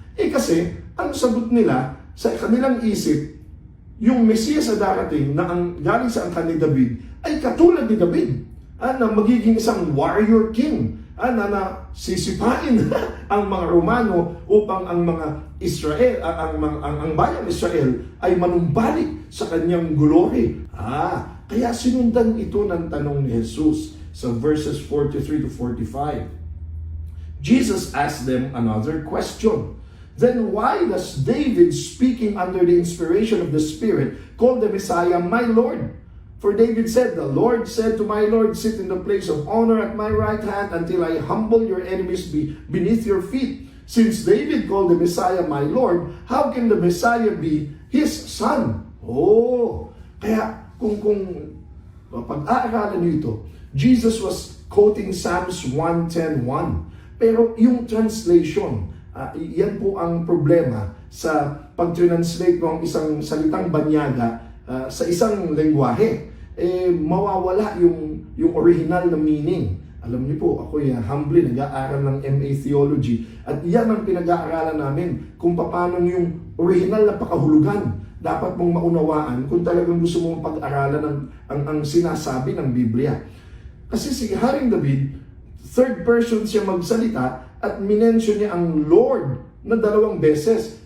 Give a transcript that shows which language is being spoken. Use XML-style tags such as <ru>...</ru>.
<tl>Kasi, ang sagot nila sa kanilang isip, yung Mesiyas na darating na galing sa angkan ni David ay katulad ni David, na magiging isang warrior king, na sisipain ang mga Romano upang ang mga Israel, ang bayang Israel ay manumbalik sa kanyang glory. Kaya sinundan ito ng tanong ni Jesus sa verses 43-45.</tl> <en>Jesus asked them another question. Then why does David, speaking under the inspiration of the Spirit, call the Messiah my Lord? For David said, The Lord said to my Lord, Sit in the place of honor at my right hand until I humble your enemies beneath your feet. Since David called the Messiah my Lord, how can the Messiah be his son?</en> <tl>Kaya kung pag-aaralan nito,</tl> <en>Jesus was quoting Psalms 110:1.</en> <tl>Pero yung translation, yan po ang problema sa pag-translate mo ang isang salitang banyaga sa isang lengguwahe. Mawawala yung original na meaning. Alam niyo po, ako humbly nag-aaral ng MA Theology at yan ang pinag-aaralan namin kung paano yung original na pakahulugan dapat mong maunawaan kung talagang gusto mong pag-aralan ang sinasabi ng Biblia. Kasi si Haring David, third person siya magsalita at minention niya ang Lord na 2 beses.</tl>